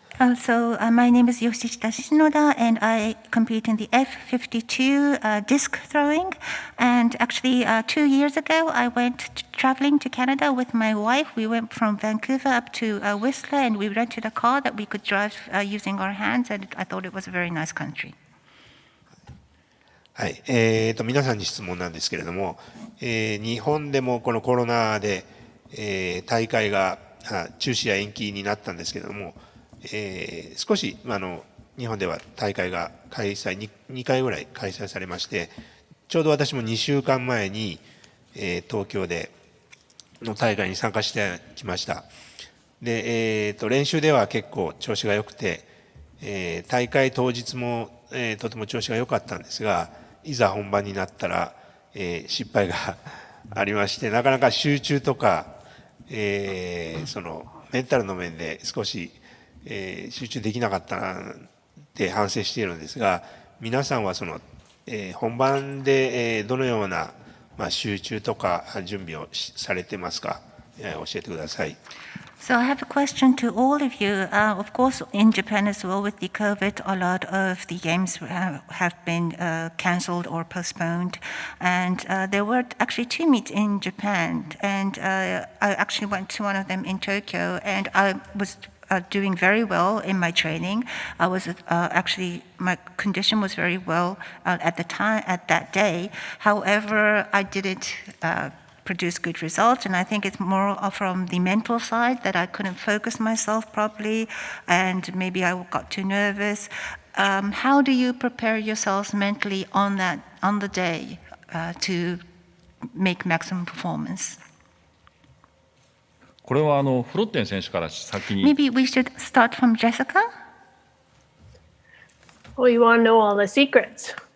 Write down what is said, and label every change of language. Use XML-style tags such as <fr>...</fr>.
<en>My name is Yoshishita Shinoda, and I compete in the F52 disc throwing. And actually, 2 years ago, I went traveling to Canada with my wife. We went from Vancouver up to Whistler, and we rented a car that we could drive using our hands, and I thought it was a very nice country.</en> <ja>はい、皆さんに質問なんですけれども、日本でもこのコロナで、大会が中止や延期になったんですけれども、少し日本では大会が2回ぐらい開催されまして、ちょうど私も2週間前に、東京での大会に参加してきました。で、練習では結構調子が良くて、大会当日も、とても調子が良かったんですが、いざ本番になったら、失敗がありまして、なかなか集中とか、そのメンタルの面で少し、集中できなかったなって反省しているんですが、皆さんはその、本番で、どのような、集中とか準備をされてますか、教えてください。</ja> <en>So I have a question to all of you. Of course, in Japan as well, with the COVID, a lot of the games have been cancelled or postponed. And there were actually 2 meets in Japan. And I actually went to one of them in Tokyo. And I was doing very well in my training. I was actually, my condition was very well at that day. However, I didn't produce good results, and I think it's more from the mental side that I couldn't focus myself properly, and maybe I got too nervous. How do you prepare yourselves mentally on the day to make maximum performance?</en> <ja>これはフロッテン選手から先に。</ja> <en>Maybe we should start from Jessica. Well, you want to know all the secrets?</en>